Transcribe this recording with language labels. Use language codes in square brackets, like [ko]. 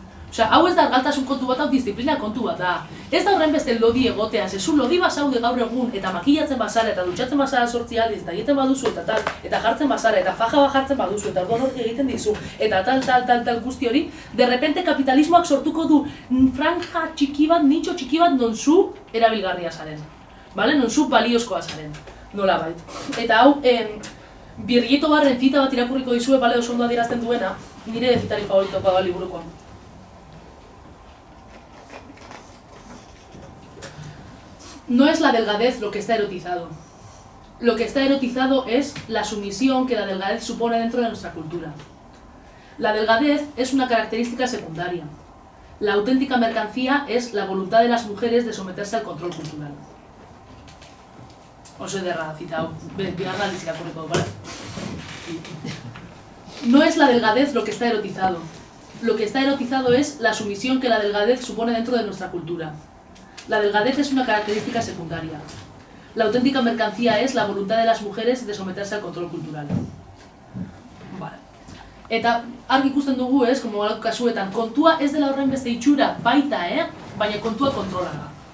[eu] Osea, hau ez da argaltasun kontu bat, hau disiplina kontu bat da. Ez da horren beste lodi egotea, zezu lodi bazaude gaur egun eta makillatzen bazara eta dutxatzen bazara 8 aldiz eta egiten baduzu eta tal, eta jartzen bazara eta faja bat jartzen baduzu eta orduan hori egiten dizu eta tal guzti hori, derrepente kapitalismoak sortuko du franja txiki bat, nitxo txiki bat non zu erabilgarria zaren. Non zu baliozkoa zaren, nola bait. Eta hau, Birgito Barren zita bat irakurriko dizue, oso ondo adierazten duena, nire zitari favoritokoa da liburukoa. [es] No es la delgadez lo que está erotizado. Lo que está erotizado es la sumisión que la delgadez supone dentro de nuestra cultura. La delgadez es una característica secundaria. La auténtica mercancía es la voluntad de las mujeres de someterse al control cultural. [eu] Oso ederra zita, bigarra aldiz irakurriko, ¿vale? [es] No es la delgadez lo que está erotizado. Lo que está erotizado es la sumisión que la delgadez supone dentro de nuestra cultura. La delgadez es una característica secundaria. La auténtica mercancía es la voluntad de las mujeres de someterse al control cultural. Vale. [eu] Eta argi ikusten dugu, como kasuetan, kontua ez dela horren beste itxura baita, baina kontua kontrola da.